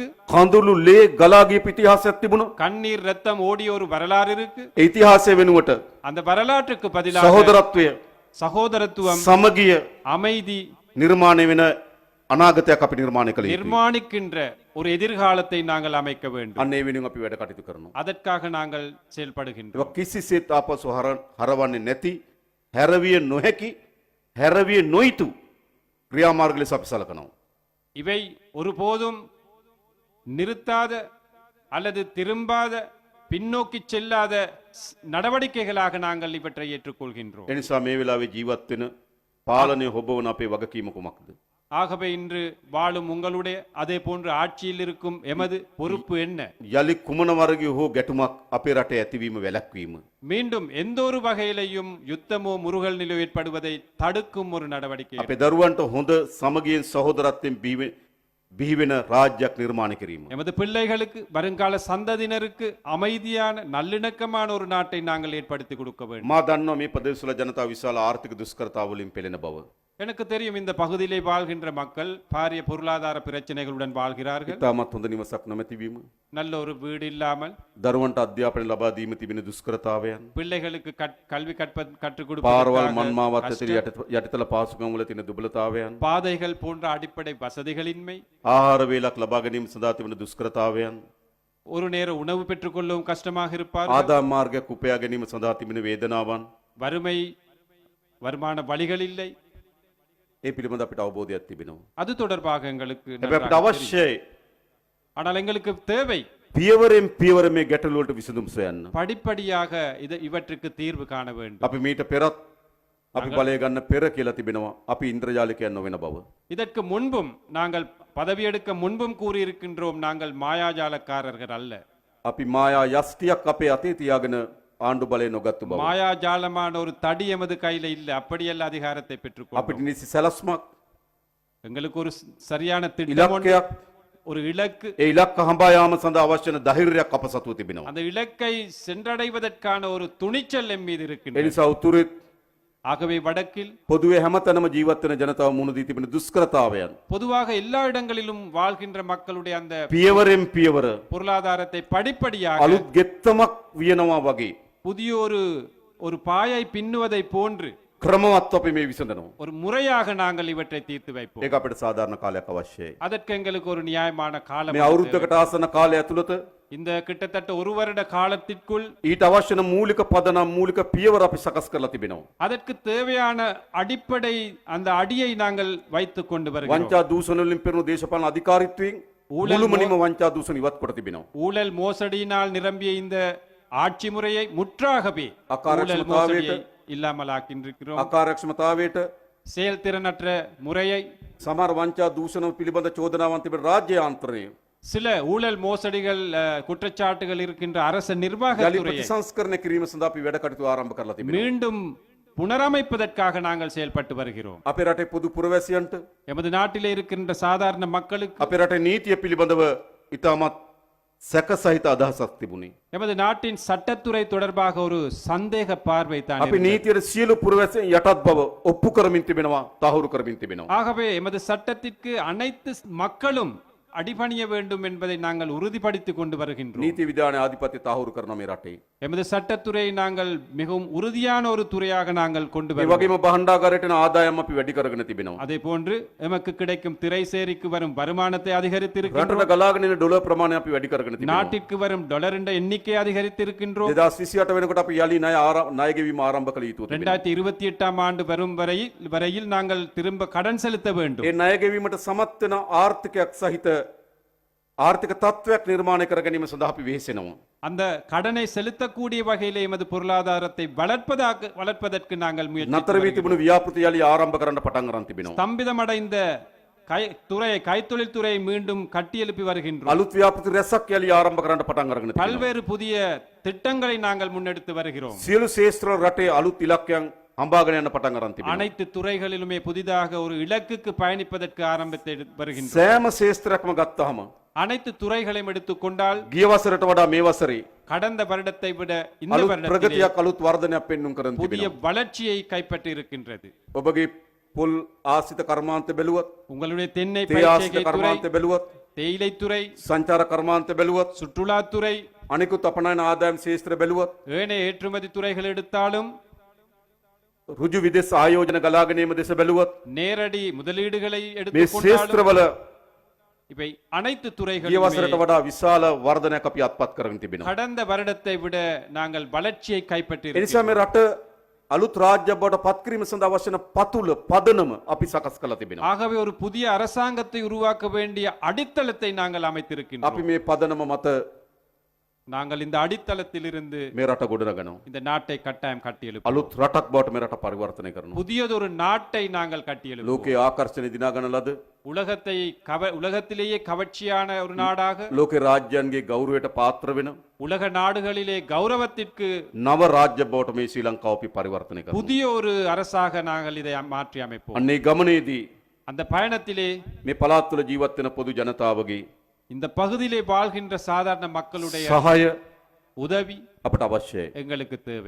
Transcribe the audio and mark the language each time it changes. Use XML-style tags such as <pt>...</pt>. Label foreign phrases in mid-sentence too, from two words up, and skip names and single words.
<si>කඳුළු ලේ ගලා ගියපු ඉතිහාසයක් තිබුණා.</si> <ta>கண்ணீர் ரத்தம் ஓடிய ஒரு வரலாறு இருக்கு.</ta> <si>ඒ ඉතිහාසය වෙනුවට</si> <ta>அந்த வரலாற்றுக்கு பதிலாக</ta> <si>සහෝදරත්වය,</si> <ta>சகோதரத்துவம்,</ta> <si>සමගිය</si> <ta>அமைதி</ta> <si>නිර්මාණය වෙන අනාගතයක් අපි නිර්මාණය කළ යුතුයි.</si> <ta>நிர்மாணிக்கின்ற ஒரு எதிர்காலத்தை நாங்கள் அமைக்க வேண்டும்.</ta> <si>අන්න ඒ වෙනුවෙන් අපි වැඩ කටයුතු කරනවා.</si> <ta>அதற்காக நாங்கள் செயல்படுகின்றோம்.</ta> <si>ඒක කිසිසේත් ආපසු හරවන්නේ නැති හැරවිය නොහැකි හැරවිය නොයිතු ක්‍රියාමාර්ග ලෙස අපි සලකනවා.</si> <ta>இவை ஒருபோதும் நிறுத்தாத அல்லது திரும்பாத பின்னோக்கி செல்லாத நடவடிக்கைகளாக நாங்கள் இவற்றை ஏற்றுக்கொள்கின்றோம்.</ta> <si>එනිසා මේ වෙලාවේ ජීවත් වෙන පාලනය හොබවන අපේ වගකීම කුමක්ද?</si> <ta>ஆகவே இன்று வாழும் உங்களுடைய அதே போன்று ஆட்சியில் இருக்கும் எமது பொறுப்பு என்ன?</ta> <si>යලි කුමන වර්ගයේ හෝ ගැටුමක් අපේ රටේ ඇතිවීම වැළැක්වීම.</si> <ta>மீண்டும் எந்த ஒரு வகையிலையும் யுத்தமோ முருகல் நிலை ஏற்படுவதை தடுக்கும் ஒரு நடவடிக்கை.</ta> <si>අපේ දරුවන්ට හොඳ සමගියෙන් සහෝදරත්වයෙන් බිහිවෙන රාජ්‍යයක් නිර්මාණය කිරීම.</si> <ta>எமது பிள்ளைகளுக்கு வருங்கால சந்ததியினருக்கு அமைதியான நல்லிணக்கமான ஒரு நாட்டை நாங்கள் ஏற்படுத்தி கொடுக்க வேண்டும்.</ta> <si>මා දන්නවා මේ ප්‍රදේශවල ජනතාව විශාල ආර්ථික දුෂ්කරතාවලින් පෙළෙන බව.</si> <ta>எனக்கு தெரியும் இந்த பகுதியிலே வாழ்கின்ற மக்கள் பாரிய பொருளாதார பிரச்சனைகளுடன் வாழ்கிறார்கள்.</ta> <si>ඉතාමත් හොඳ නිවසක් නොමැතිවීම.</si> <ta>நல்ல ஒரு வீடு இல்லாமல்</ta> <si>දරුවන්ට අධ්‍යාපනය ලබා දීම තිබෙන දුෂ්කරතාවයන්.</si> <ta>பிள்ளைகளுக்கு கல்வி கற்றுக்</ta> <si>පාරවල්</si> <ta>கொடுப்பதற்காக</ta> <si>මන්මාවත්</si> <ta>கஷ்டம்,</ta> <si>ඇතුළේ යටිතල පාසුකම් වල තියෙන දුබලතාවයන්.</si> <ta>பாதைகள் போன்ற அடிப்படை வசதிகளின்மை,</ta> <si>ආහාර වේලක් ලබා ගැනීම සඳහා තිබෙන දුෂ්කරතාවයන්.</si> <ta>ஒரு நேர உணவு பெற்றுக்கொள்ளவும் கஷ்டமாக இருப்பார்கள்.</ta> <si>ආදායම් මාර්ගයක් උපයා ගැනීම සඳහා තිබෙන වේදනාවන්.</si> <ta>வறுமை, வருமான வழிகள் இல்லை.</ta> <si>ඒ පිළිබඳ අපිට අවබෝධයක් තිබෙනවා.</si> <ta>அது தொடர்பாக எங்களுக்கு</ta> <si>හැබැයි අපිට</si> <ta>நன்றாக தெரியும்.</ta> <si>අවශ්‍යයි</si> <ta>ஆனால் எங்களுக்கு தேவை</ta> <si>පියවරෙන් පියවර මේ ගැටලු වලට විසඳුම් සොයන්න.</si> <ta>படிப்படியாக இவற்றுக்கு தீர்வு காண வேண்டும்.</ta> <si>අපි මීට පෙරත් අපි බලය ගන්න පෙර කියලා තිබෙනවා. අපි ඉන්ද්‍රජාලිකයන් නොවන බව.</si> <ta>இதற்கு முன்பும் நாங்கள் பதவியெடுக்க முன்பும் கூறியிருக்கின்றோம், நாங்கள் மாயாஜாலக்காரர்கள் அல்ல.</ta> <si>අපි මායා යෂ්ටියක් අපේ අතේ තියාගෙන ආණ්ඩු බලය නොගත්තු බව.</si> <ta>மாயாஜாலமான ஒரு தடி எமது கையில இல்ல, அப்படியல்ல அதிகாரத்தை பெற்றுக்கொண்டோம்.</ta> <si>අපිට නිසි සැලස්මක්</si> <ta>எங்களுக்கு ஒரு சரியான திட்டம் ஒன்று,</ta> <si>ඉලක්කයක්</si> <ta>ஒரு இலக்கு,</ta> <si>ඒ ඉලක්ක හඹා යාම සඳහා අවශ්‍ය වන ධෛර්යයක් අප සතුව තිබෙනවා.</si> <ta>அந்த இலக்கை சென்றடைவதற்கான ஒரு துணிச்சல் எம் மீது</ta> <si>ඒ</si> <ta>இருக்கின்றது.</ta> <si>නිසා උතුරෙත්</si> <ta>ஆகவே வடக்கில்</ta> <si>පොදුවේ හැමතැනම ජීවත් වෙන ජනතාව මුහුණ දී තිබෙන දුෂ්කරතාවයන්</si> <ta>பொதுவாக எல்லா இடங்களிலும் வாழ்கின்ற மக்களுடைய அந்த</ta> <si>පියවරෙන් පියවර</si> <ta>பொருளாதாரத்தை படிப்படியாக</ta> <si>අලුත් ගෙත්තමක් වියනවා වගේ</si> <ta>புதிய ஒரு பாயை பின்னுவதை போன்று</ta> <si>ක්‍රමවත් අපි මේ විසඳනවා.</si> <ta>ஒரு முறையாக நாங்கள் இவற்றை தீர்த்து வைப்போம்.</ta> <si>ඒක අපිට සාධාරණ කාලයක් අවශ්‍යයි.</si> <ta>அதற்கு எங்களுக்கு ஒரு நியாயமான காலம்</ta> <si>මේ</si> <ta>தேவை.</ta> <si>අවුරුද්දකට ආසන්න කාලය ඇතුළත</si> <ta>இந்த கிட்டத்தட்ட ஒரு வருட காலத்திற்குள்</ta> <si>ඊට අවශ්‍ය වන මූලික පදනම් මූලික පියවර අපි සකස් කරලා තිබෙනවා.</si> <ta>அதற்கு தேவையான அடிப்படை அந்த அடியை நாங்கள் வைத்துக் கொண்டு வருகிறோம்.</ta> <si>වංචා දූෂණ වලින් පෙරුණු දේශපාලන අධිකාරීත්වයෙන් මුළුමනින්ම වංචා දූෂණ ඉවත් කොට තිබෙනවා.</si> <ta>ஊழல் மோசடியினால் நிரம்பிய இந்த ஆட்சி முறையை முற்றாகவே அக்காரட்சமதாவேட்டு, ஊழல் மோசடியை இல்லாமல் ஆக்கின்றிருக்கிறோம்.</ta> <si>අකාර්යක්ෂමතාවයට</si> <ta>செயல்திறனற்ற முறையை,</ta> <si>සමහර වංචා දූෂණ පිළිබඳ චෝදනාවන් තිබෙන රාජ්‍ය යාන්ත්‍රණය</si> <ta>சில ஊழல் மோசடிகள் குற்றச்சாட்டுகள் இருக்கின்ற அரச</ta> <si>යලි</si> <ta>நிர்வாகத்துறையை</ta> <si>ප්‍රතිසංස්කරණය කිරීම සඳහා අපි වැඩ කටයුතු ආරම්භ කරලා තිබෙනවා.</si> <ta>மீண்டும் புனரமைப்பதற்காக நாங்கள் செயல்பட்டு வருகிறோம்.</ta> <si>අපේ රටේ පොදු පුරවැසියන්ට</si> <ta>எமது நாட்டிலே இருக்கின்ற சாதாரண மக்களுக்கு</ta> <si>අපේ රටේ නීතිය පිළිබඳව ඉතාමත් සැක සහිත අදහසක් තිබුණේ.</si> <ta>எமது நாட்டின் சட்டத்துறை தொடர்பாக ஒரு சந்தேக பார்வை தான்</ta> <si>අපි නීතියට සියලු පුරවැසියන් යටත් බව ඔප්පු කරමින් තිබෙනවා, තහවුරු කරමින් තිබෙනවා.</si> <ta>ஆகவே எமது சட்டத்திற்கு அனைத்து மக்களும் அடிபணிய வேண்டும் என்பதை நாங்கள் உறுதிப்படுத்திக் கொண்டு வருகின்றோம்.</ta> <si>නීති විධානයේ ආධිපත්‍ය තහවුරු කරන මේ රටේ.</si> <ta>எமது சட்டத்துறையை நாங்கள் மிகவும் உறுதியான ஒரு துறையாக நாங்கள் கொண்டு</ta> <si>ඒ</si> <ta>வருகிறோம்.</ta> <si>වගේම භාණ්ඩාගාරයට යන ආදායම් අපි වැඩි කරගෙන තිබෙනවා.</si> <ta>அதே போன்று எமக்கு கிடைக்கும் திரைசேரிக்கு வரும் வருமானத்தை அதிகரித்திருக்கின்றோம்.</ta> <si>රටට ගලාගෙන එන ඩොලර් ප්‍රමාණය අපි වැඩි කරගෙන තිබෙනවා.</si> <ta>நாட்டிற்கு வரும் டாலரின் எண்ணிக்கை அதிகரித்திருக்கின்றோம்.</ta> <si>2028 වෙනකොට අපි යලි ණය ගෙවීම ආරම්භ කළ යුතු තිබෙනවා.</si> <ta>2028 ஆண்டு வரும் வரையில் நாங்கள் திரும்ப கடன் செலுத்த வேண்டும்.</ta> <si>ඒ ණය ගෙවීමට සමත් වෙන ආර්ථිකයක් සහිත ආර්ථික තත්ත්වයක් නිර්මාණය කර ගැනීම සඳහා අපි වෙහෙසෙනවා.</si> <ta>அந்த கடனை செலுத்தக்கூடிய வகையிலே எமது பொருளாதாரத்தை வளர்ப்பதற்கு நாங்கள் முயற்சி</ta> <si>නතර වී තිබුණු ව්‍යාපෘති යලි ආරම්භ කරන්න පටන් අරන් තිබෙනවා.</si> <ta>ஸ்தம்பிதமடைந்த கைத்தொழில் துறையை மீண்டும் கட்டியெழுப்பி வருகின்றோம்.</ta> <si>අලුත් ව්‍යාපෘති රැසක් යලි ආරම්භ කරන්න පටන් අරගෙන තිබෙනවා.</si> <ta>பல்வேறு புதிய திட்டங்களை நாங்கள் முன்னெடுத்து வருகிறோம்.</ta> <si>සියලු ශේෂ්ත්‍ර රටේ අලුත් ඉලක්කයන් හම්බාගෙන යන්න පටන් අරන් තිබෙනවා.</si> <ta>அனைத்து துறைகளிலுமே புதிதாக ஒரு இலக்குக்கு பயணிப்பதற்கு ஆரம்பித்து வருகின்றோம்.</ta> <si>සෑම ශේෂ්ත්‍රයක්ම ගත්තාම</si> <ta>அனைத்து துறைகளையும் எடுத்துக்கொண்டால்</ta> <si>ගිය වසරට වඩා මේ වසරේ</si> <ta>கடந்த வருடத்தை விட இந்த</ta> <si>අලුත්</si> <ta>வருடத்திலே</ta> <si>ප්‍රගතියක් අලුත් වර්ධනයක් පෙන්වුම් කරන්</si> <ta>புதிய</ta> <si>තිබෙනවා.</si> <ta>வளர்ச்சியை கைப்பற்றி இருக்கின்றது.</ta> <si>ඔබගේ පොල් ආසිත කර්මාන්ත බැලුවොත්,</si> <ta>உங்களுடைய தென்னை</ta> <si>තේ ආසිත</si> <ta>பயிர்ச்செய்கை துறை,</ta> <si>කර්මාන්ත බැලුවොත්,</si> <ta>தேயிலைத்துறை,</ta> <si>සංචාර කර්මාන්ත බැලුවොත්,</si> <ta>சுற்றுலாத்துறை,</ta> <si>අනිකුත් අපනයන ආදායම් ශේෂ්ත්‍ර බැලුවොත්,</si> <ta>ஏனைய ஏற்றுமதி துறைகள் எடுத்தாலும்</ta> <si>රුජු විදේශ ආයෝජන ගලාගෙන ඒම දෙස බැලුවොත්,</si> <ta>நேரடி முதலீடுகளை</ta> <si>මේ</si> <ta>எடுத்துக்கொண்டாலும்</ta> <si>ශේෂ්ත්‍රවල</si> <ta>இவை அனைத்து</ta> <si>ගිය</si> <ta>துறைகளிலும்</ta> <si>වසරට වඩා විශාල වර්ධනයක් අපි අත්පත් කරගෙන තිබෙනවා.</si> <ta>கடந்த வருடத்தை விட நாங்கள் வளர்ச்சியை கைப்பற்றி</ta> <si>ඒ නිසා මේ රට අලුත් රාජ්‍ය බවට පත් කිරීම සඳහා අවශ්‍ය වන පතුල පදනම අපි සකස් කරලා තිබෙනවා.</si> <ta>ஆகவே ஒரு புதிய அரசாங்கத்தை உருவாக்க வேண்டிய அடித்தளத்தை நாங்கள் அமைத்திருக்கின்றோம்.</ta> <si>අපි මේ පදනම මත</si> <ta>நாங்கள் இந்த அடித்தளத்திலிருந்து</ta> <si>මේ රට ගොඩනගනවා.</si> <ta>இந்த நாட்டை கட்டாயம் கட்டியெழுப்போம்.</ta> <si>අලුත් රටක් බවට මේ රට පරිවර්තනය කරනවා.</si> <ta>புதியதொரு நாட்டை நாங்கள் கட்டியெழுப்போம்.</ta> <si>ලෝකයේ ආකර්ෂණ දිනාගන ලද</si> <ta>உலகத்திலேயே கவர்ச்சியான ஒரு நாடாக,</ta> <si>ලෝකේ රාජ්‍යයන්ගේ ගෞරවයට පාත්‍ර වෙන</si> <ta>உலக நாடுகளிலே கௌரவத்திற்கு</ta> <si>නව රාජ්‍ය බවට මේ ශ්‍රී ලංකාව අපි පරිවර්තනය කරනවා.</si> <ta>புதிய ஒரு அரசாக நாங்கள் இதை மாற்றி அமைப்போம்.</ta> <si>අන්නේ ගමනේදී</si> <ta>அந்த பயணத்திலே</ta> <si>මේ පළාත් වල ජීවත් වෙන පොදු ජනතාවගේ</si> <ta>இந்த பகுதியிலே வாழ்கின்ற சாதாரண மக்களுடைய</ta> <si>සහාය</si> <ta>உதவி</ta> <si>අපට අවශ්‍යයි.</si> <ta>எங்களுக்கு தேவை.</ta>